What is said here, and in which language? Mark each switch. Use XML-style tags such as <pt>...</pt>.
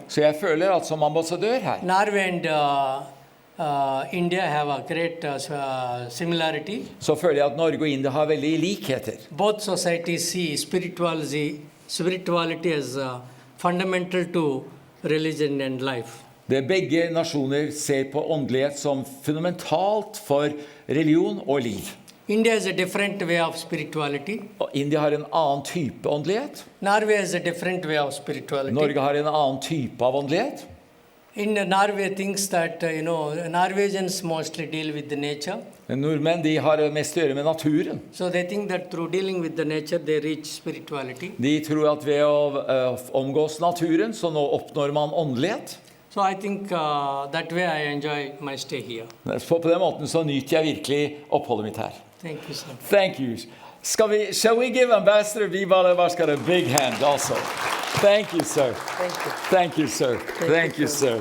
<no>Så jeg føler at som ambassadør her,</no> <en>Norway and India have a great similarity.</en> <no>så føler jeg at Norge og India har veldig likheter.</no> <en>Both societies see spirituality as fundamental to religion and life.</en> <no>Det begge nasjoner ser på åndelighet som fundamentalt for religion og liv.</no> <en>India is a different way of spirituality.</en> <no>Og India har en annen type åndelighet.</no> <en>Norway is a different way of spirituality.</en> <no>Norge har en annen type av åndelighet.</no> <en>In Norway, thinks that Norwegians mostly deal with the nature.</en> <no>Nordmenn de har mest å gjøre med naturen.</no> <en>So they think that through dealing with the nature, they reach spirituality.</en> <no>De tror at ved å omgås naturen, så nå oppnår man åndelighet.</no> <en>So I think that way I enjoy my stay here.</en> <no>På den måten så nyter jeg virkelig oppholdet mitt her.</no> <en>Thank you, sir. Thank you. Shall we give Ambassador Bala Bhakar a big hand also? Thank you, sir. Thank you. Thank you, sir. Thank you, sir.</en>